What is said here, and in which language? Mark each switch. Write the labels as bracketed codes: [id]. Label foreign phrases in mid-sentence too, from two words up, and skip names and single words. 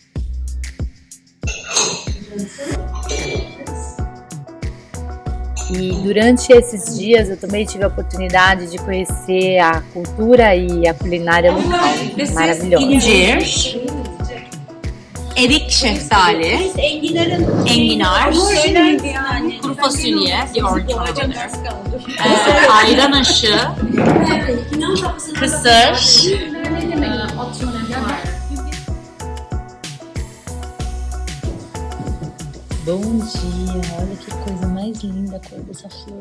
[pt] E durante esses dias eu também tive a oportunidade de conhecer a cultura e a culinária local. Maravilhosa. [tr] İncir, erik şeftali, enginar, kuru fasulye, yoğurt olabilir, ayran aşı, kısır, [pt] Bom dia, olha que coisa mais linda a cor dessa flor.